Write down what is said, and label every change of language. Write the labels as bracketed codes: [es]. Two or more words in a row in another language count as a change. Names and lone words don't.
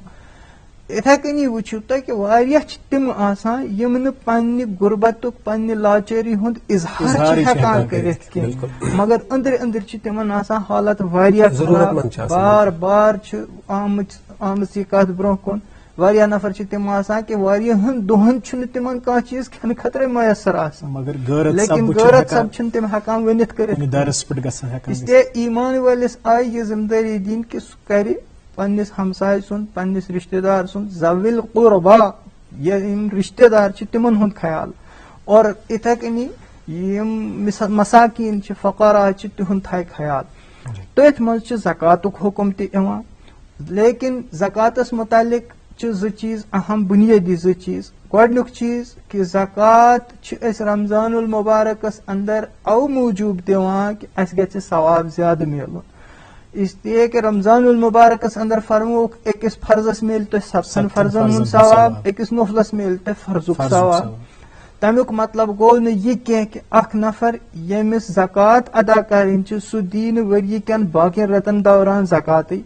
[ks] یِتھے کٔنی وٕچھِو تُہۍ کہِ واریاہ چھِ تِم آسان یِم نہٕ پننہِ غُربتُک پننہِ لاچٲری ہُنٛد اظہار چھِ ہٮ۪کان کٔرِتھ کینٛہہ مگر أنٛدرۍ أنٛدرۍ چھِ تِمن آسان حالت واریاہ خراب. بار بار چھِ آمٕژ یہِ کتھ برونٛہہ کُن. واریاہ نفر چھِ تِم آسان کہِ واریاہن دۄہن چھُنہٕ تِمن کانٛہہ چیٖز کھٮ۪نہٕ خٲطرے میسر آسان لیکن غٲرت سب چھِنہٕ تِم ہٮ۪کان ؤنِتھ کٔرِتھ. [ur] اس لیے [ks] ایمان وٲلِس آیہِ یہِ ذمہٕ دٲری دِنۍ کہِ سُہ کرِ پننِس ہمساے سُنٛد پننِس رشتہٕ دار سُنٛد [ar] ذوِل قربا [ks] یِم رشتہٕ دار چھِ تِمن ہُنٛد خیال اور یِتھے کٔنی یِم مساکیٖن چھِ فقرا چھِ تِہُنٛد تھایہِ خیال. تٔتھۍ منٛز چھِ زکاتُک حُکم تہِ یِوان لیکن زکاتس متعلق چھِ زٕ چیٖز اہم بُنیٲدی زٕ چیٖز. گۄڈنیُک چیٖز کہِ زکات چھِ أسۍ رمضان المبارکس اندر او موٗجوٗب دِوان کہِ اَسہِ گژھِ ثواب زیادٕ میلُن. [ur] اس لیے کہ [ks] رمضان المبارکس اندر فرمووُکھ أکِس فرضس میلہِ تۄہہِ سبسن فرضن ہُنٛد ثواب أکِس نفلس میلہِ تۄہہِ فرضُک ثواب. تمیُک مطلب گوٚو نہٕ یہِ کینٛہہ کہِ اکھ نفر ییٚمِس زکات ادا کرٕنۍ چھِ سُہ دِی نہٕ ؤرۍ کٮ۪ن باقین رٮ۪تن دوران زکاتٕے.